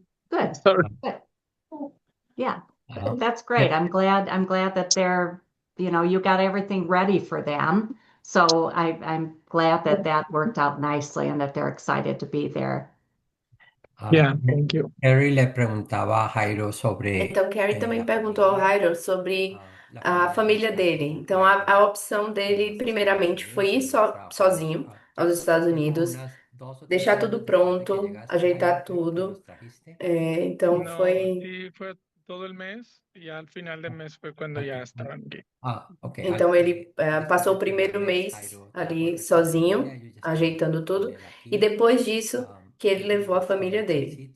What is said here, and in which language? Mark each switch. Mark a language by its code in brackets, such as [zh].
[en] Good. Sorry. Good. Yeah, Uh-huh. that's great. I'm glad that they're, you got everything ready for them. So I'm glad that that worked out nicely and that they're excited to be there. Yeah, thank you. [es] Harry le preguntaba a Jairo sobre [pt] Então, Carrie também perguntou ao Jairo sobre a família dele. Então, a opção dele, primeiramente, foi ir sozinho aos Estados Unidos, deixar tudo pronto, ajeitar tudo. Então, [es] No, [pt] foi. [es] sí, fue todo el mes y al final del mes fue cuando ya estaban aquí. [en] ok. [pt] Então, ele passou o primeiro mês ali sozinho, ajeitando tudo, e depois disso que ele levou a família dele.